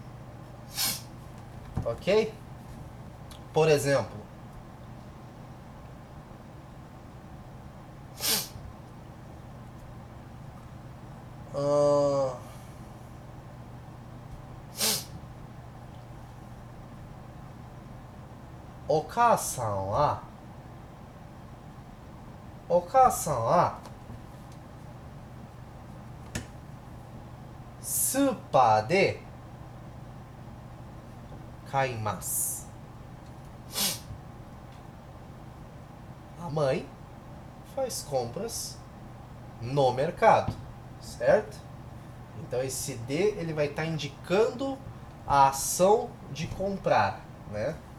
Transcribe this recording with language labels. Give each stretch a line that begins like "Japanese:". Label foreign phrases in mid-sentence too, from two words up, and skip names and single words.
Portuguese: Ok? Por exemplo, o
Japanese: 母さんはスーパーで買います。
Portuguese: A mãe faz compras no mercado, certo? Então esse de ele vai estar indicando a ação de comprar, né?